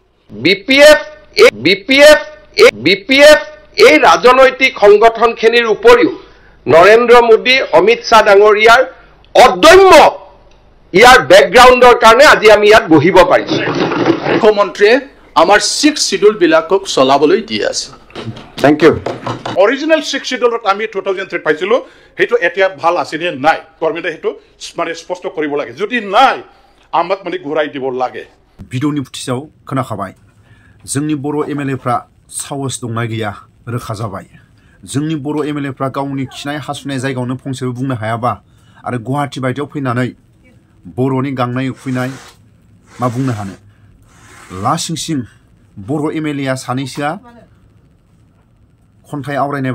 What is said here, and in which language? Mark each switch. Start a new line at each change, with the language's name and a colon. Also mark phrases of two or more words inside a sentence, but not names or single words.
Assamese: বিপিএফ এই ৰাজনৈতিক সংগঠনখিনিৰ উপৰিও নৰেন্দ্ৰ মোদী অমিত শ্বাহ ডাঙৰীয়াৰ অদম্য ইয়াৰ ব্যাকগ্ৰাউণ্ডৰ কাৰণে আজি আমি ইয়াত বহিব পাৰিছো মুখ্যমন্ত্ৰীয়ে আমাৰ 6 শিডিউল বিলাকক চলাবলৈ দি আছে
English: thank you
Assamese: অৰিজিনেল 6 শিডিউলত আমি 2003 পাইছিলো হেতু এতিয়া ভাল আছে নে নাই গভৰ্ণমেণ্টে হেতু মানে স্পষ্ট কৰিব লাগে যদি নাই আমাক মানে ঘূৰাই দিব লাগে
Bodo: भिडिअनि फुटेजाव खोनाखाबाय जोंनि बर' एमएलएफ्रा साहस दंना गैया रोखा जाबाय जोंनि बर' एमएलएफ्रा गावनि खिनाय हासुनाय जायगायावनो फंसेबो बुंनो हायाबा आरो गुवाहाटी बायदियाव फैनानै बर'नि गांनाय उखैनाय मा बुंनो हानो लासिंसिं बर' एमएलएआ सानैसोआ खन्थाइ आवरायनाय